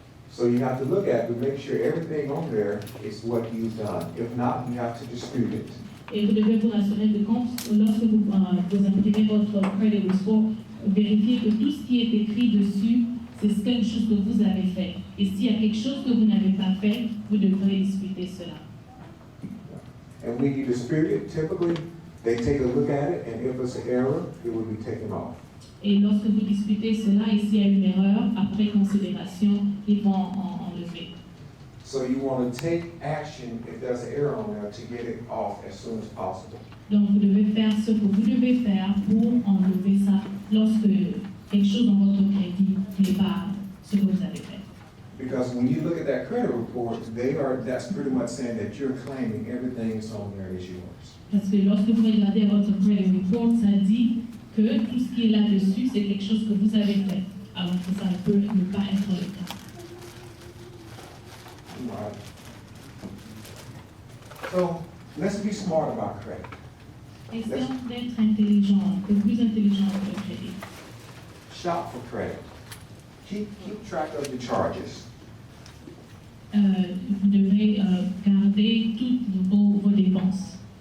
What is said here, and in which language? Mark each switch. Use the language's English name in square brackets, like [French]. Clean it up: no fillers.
[English] So you have to look at it to make sure everything on there is what you've done. If not, you have to dispute it. [French] Et vous devez vous rassurer que lorsque vous imprimez votre credit score, vérifiez que tout ce qui est écrit dessus, c'est quelque chose que vous avez fait. Et s'il y a quelque chose que vous n'avez pas fait, vous devrez discuter cela. [English] And when you dispute it, typically, they take a look at it, and if it's an error, it will be taken off. [French] Et lorsque vous disputez cela, et s'il y a une erreur, après considération, ils vont enlever. [English] So you want to take action if there's an error on there to get it off as soon as possible. [French] Donc vous devez faire ce que vous devez faire pour enlever ça lorsque quelque chose dans votre crédit n'est pas ce que vous avez fait. [English] Because when you look at that credit report, that's pretty much saying that you're claiming everything that's on there is yours. [French] Parce que lorsque vous regardez votre credit report, ça dit que tout ce qui est là-dessus, c'est quelque chose que vous avez fait, alors que ça ne peut ne pas être le cas. [English] Right. So let's be smart about credit. [French] Essayons d'être intelligents, le plus intelligent que le crédit. [English] Shop for credit. Keep track of the charges. [French] Vous devez garder toutes vos dépenses.